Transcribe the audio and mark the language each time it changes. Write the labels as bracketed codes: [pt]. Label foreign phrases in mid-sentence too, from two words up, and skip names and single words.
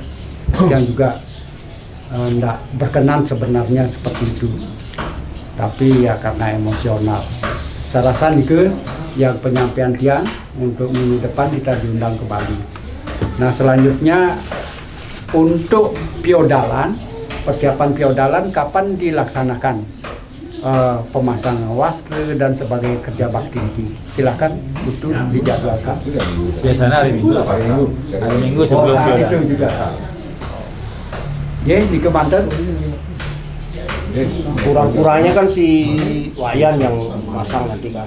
[id] Yang juga tidak berkenan sebenarnya seperti itu, tapi ya karena emosional. Saya rasa itu yang penyampaian Tiang untuk minggu depan kita diundang kembali. Nah selanjutnya untuk piodalan, persiapan piodalan kapan dilaksanakan? pemasangan wasre dan sebagai kerja bakti. Silahkan itu dijadwalkan. Biasanya hari Minggu. Hari Minggu sebelum saat itu juga. Ya, di Kebanten. Kurang-kurangnya kan si Wayan yang masang nanti kan.